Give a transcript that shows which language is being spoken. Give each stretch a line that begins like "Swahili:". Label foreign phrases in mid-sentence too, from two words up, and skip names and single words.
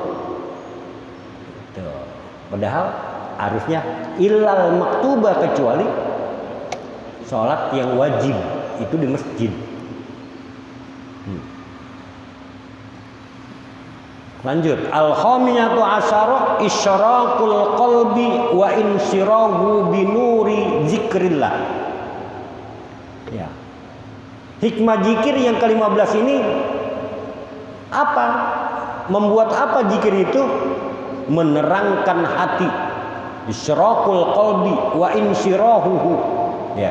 Indonesian: Tuh. Padahal harusnya
Arabic: إلا المكتوبة,
Indonesian: kecuali sholat yang wajib itu di masjid. Lanjut,
Arabic: الخامسة عشرة إشراق القلب وانشراحه بنور ذكر الله.
Indonesian: Ya. Hikmah zikir yang ke-15 ini apa? Membuat apa zikir itu? Menerangkan hati.
Arabic: إشراق القلب وانشراحه.
Indonesian: Ya.